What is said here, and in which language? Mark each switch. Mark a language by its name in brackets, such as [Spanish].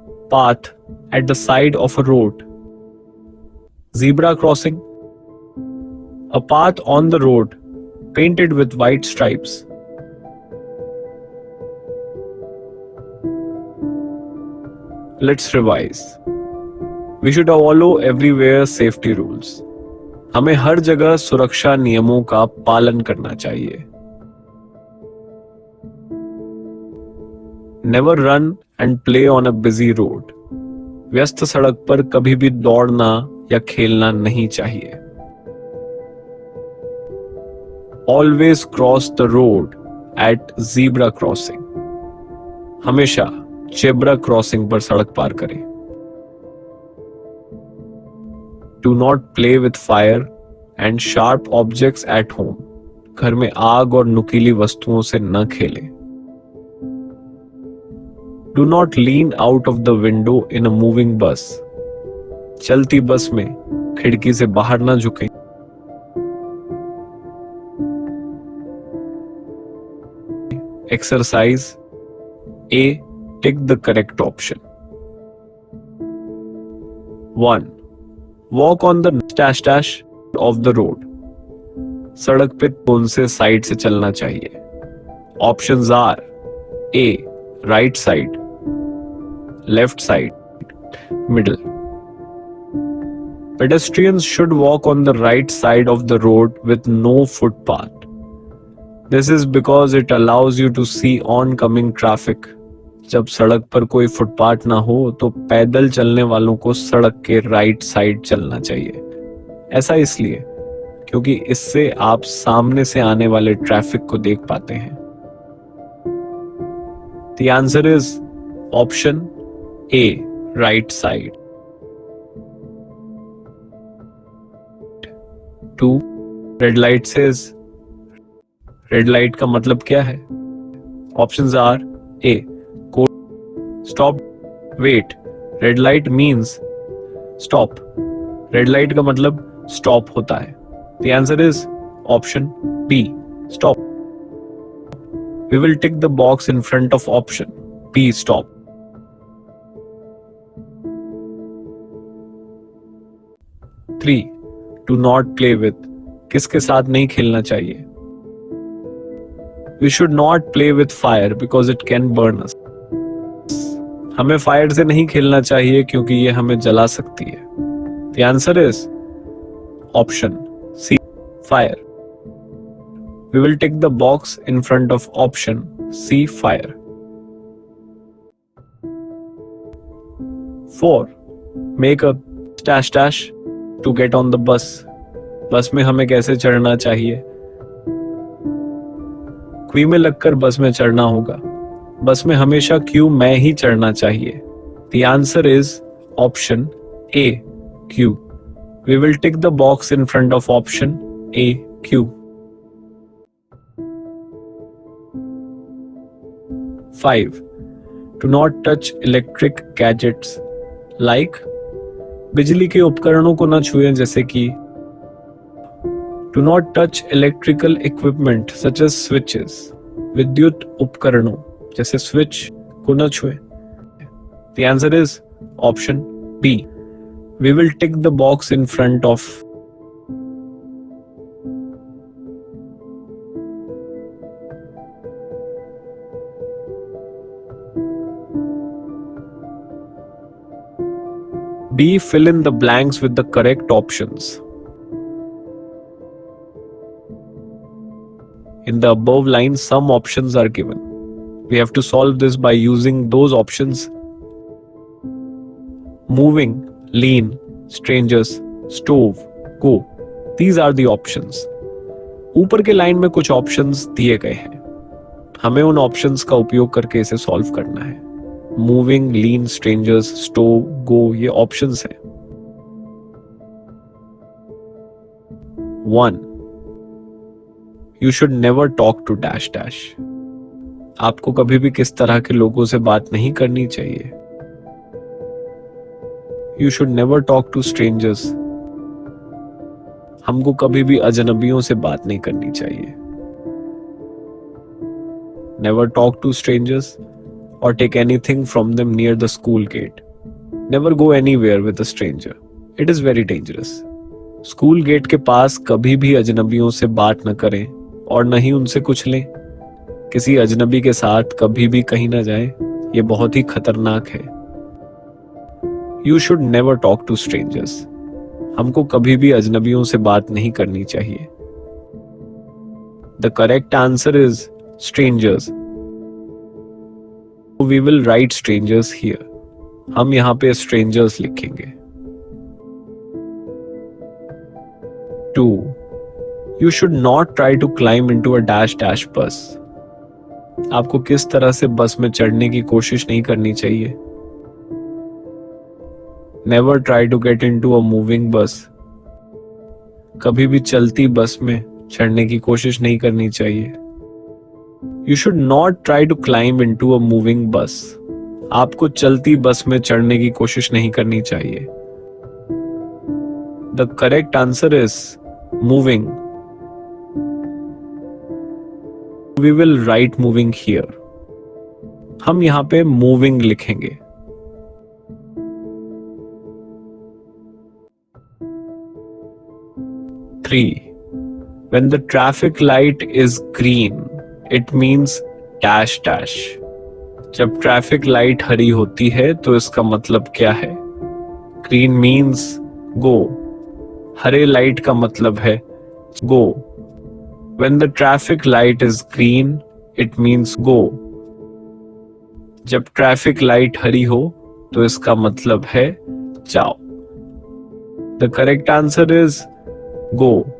[English] Path at the side of a road. Zebra crossing. A path on the road painted with white stripes. Let's revise. We should follow everywhere safety rules. [Hindi] हमें हर जगह सुरक्षा नियमों का पालन करना चाहिए. [English] Never run and play on a busy road. [Hindi] व्यस्त सड़क पर कभी भी दौड़ना या खेलना नहीं चाहिए. [English] Always cross the road at zebra crossing. [Hindi] हमेशा जेब्रा क्रॉसिंग पर सड़क पार करें. [English] Do not play with fire and sharp objects at home. [Hindi] घर में आग और नुकीली वस्तुओं से न खेलें. [English] Do not lean out of the window in a moving bus. [Hindi] चलती बस में खिड़की से बाहर न झुकें. [English] Exercise A. Tick the correct option. 1. Walk on the dash of the road. [Hindi] सड़क पे कौन से साइड से चलना चाहिए? [English] Options are A. Right side, left side, middle. Pedestrians should walk on the right side of the road with no footpath. This is because it allows you to see oncoming traffic. [Hindi] जब सड़क पर कोई footpath ना हो तो पैदल चलने वालों को सड़क के राइट साइड चलना चाहिए. ऐसा इसलिए क्योंकि इससे आप सामने से आने वाले ट्रैफिक को देख पाते हैं. [English] The answer is option A, right side. 2. Red light says. [Hindi] Red light का मतलब क्या है? [English] Options are A. Stop. Wait. Red light means stop. [Hindi] Red light का मतलब stop होता है. [English] The answer is option B. Stop. We will tick the box in front of option B. Stop. 3. Do not play with. [Hindi] किसके साथ नहीं खेलना चाहिए? [English] We should not play with fire because it can burn us. [Hindi] हमें fire से नहीं खेलना चाहिए क्योंकि ये हमें जला सकती है. [English] The answer is option C, fire. We will tick the box in front of option C, fire. 4. Make a dash to get on the bus. [Hindi] बस में हमें कैसे चढ़ना चाहिए? क्यू में लगकर बस में चढ़ना होगा. बस में हमेशा क्यू में ही चढ़ना चाहिए. [English] The answer is option A, Q. We will tick the box in front of option A, Q. 5. Do not touch electric gadgets like. [Hindi] बिजली के उपकरणों को न छुएं जैसे कि. [English] Do not touch electrical equipment such as switches. [Hindi] विद्युत उपकरणों जैसे स्विच को न छुएं. [English] The answer is option B. We will tick the box in front of B. Fill in the blanks with the correct options. In the above line, some options are given. We have to solve this by using those options. Moving, lean, strangers, stove, go. These are the options. [Hindi] ऊपर के line में कुछ options दिए गए हैं. हमें उन options का उपयोग करके इसे सॉल्व करना है. मूविंग, लीन, स्ट्रेंजर्स, स्टोव, गो ये ऑप्शंस हैं. [English] 1. You should never talk to dash. [Hindi] आपको कभी भी किस तरह के लोगों से बात नहीं करनी चाहिए. [English] You should never talk to strangers. [Hindi] हमको कभी भी अजनबियों से बात नहीं करनी चाहिए. [English] Never talk to strangers or take anything from them near the school gate. Never go anywhere with a stranger. It is very dangerous. [Hindi] School gate के पास कभी भी अजनबियों से बात न करें और न ही उनसे कुछ लें. किसी अजनबी के साथ कभी भी कहीं ना जाएं, ये बहुत ही खतरनाक है. [English] You should never talk to strangers. [Hindi] हमको कभी भी अजनबियों से बात नहीं करनी चाहिए. [English] The correct answer is strangers. We will write strangers here. [Hindi] हम यहाँ पे strangers लिखेंगे. [English] 2. You should not try to climb into a dash dash bus. [Hindi] आपको किस तरह से बस में चढ़ने की कोशिश नहीं करनी चाहिए. [English] Never try to get into a moving bus. [Hindi] कभी भी चलती बस में चढ़ने की कोशिश नहीं करनी चाहिए. [English] You should not try to climb into a moving bus. [Hindi] आपको चलती बस में चढ़ने की कोशिश नहीं करनी चाहिए. [English] The correct answer is moving. We will write moving here. [Hindi] हम यहाँ पे moving लिखेंगे. [English] 3. When the traffic light is green, it means dash dash. [Hindi] जब ट्रैफिक लाइट हरी होती है तो इसका मतलब क्या है. [English] Green means go. [Hindi] हरे लाइट का मतलब है go. [English] When the traffic light is green, it means go. [Hindi] जब ट्रैफिक लाइट हरी हो तो इसका मतलब है जाओ. [English] The correct answer is go.